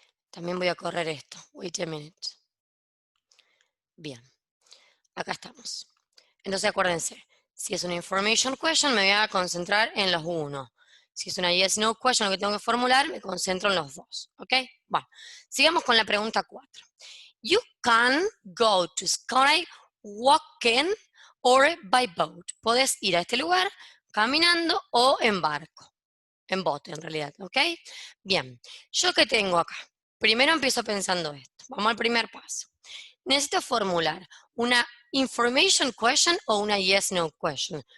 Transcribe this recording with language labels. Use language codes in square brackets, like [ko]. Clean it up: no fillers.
[es] También voy a correr esto. Wait a minute. Bien, acá estamos. Entonces acuérdense, si es una information question me voy a concentrar en los 1. Si es una yes no question lo que tengo que formular, me concentro en los 2. ¿Ok? Bueno, sigamos con la pregunta 4. [en] You can go to Sky walking or by boat. [es] Podés ir a este lugar caminando o en barco. En bote, en realidad, ¿ok? Bien, ¿yo qué tengo acá? Primero empiezo pensando esto. Vamos al primer paso. Necesito formular una information question o una yes-no question.